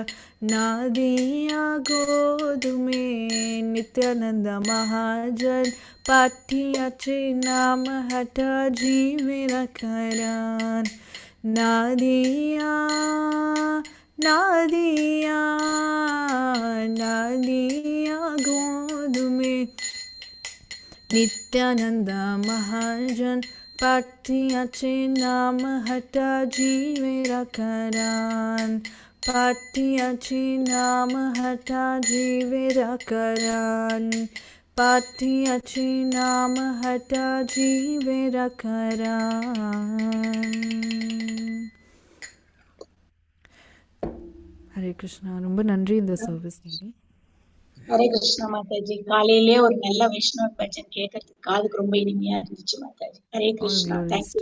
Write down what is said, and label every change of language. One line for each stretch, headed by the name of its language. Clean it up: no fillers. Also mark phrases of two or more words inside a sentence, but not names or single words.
Bangla: নদীয়া গোদ্রুমে নিত্যানন্দ মহাজন পাতিয়াছে নাম হট্ট জীবের কারণ। নদীয়া নদীয়া নদীয়া গোদ্রুমে নিত্যানন্দ মহাজন পাতিয়াছে নাম হট্ট জীবের কারণ। পাতিয়াছে নাম হট্ট জীবের কারণ। পাতিয়াছে নাম হট্ট জীবের কারণ।
Tamil: ஹரே கிருஷ்ணா. ரொம்ப நன்றி இந்த சர்வீஸ் நீடி. ஹரே கிருஷ்ணா மாதாஜி. காலையிலே ஒரு நல்ல வைஷ்ணவ பஜன் கேட்கறதுக்கு காதுக்கு ரொம்ப இனிமையா இருந்துச்சு மாதாஜி. ஹரே கிருஷ்ணா. தேங்க்யூ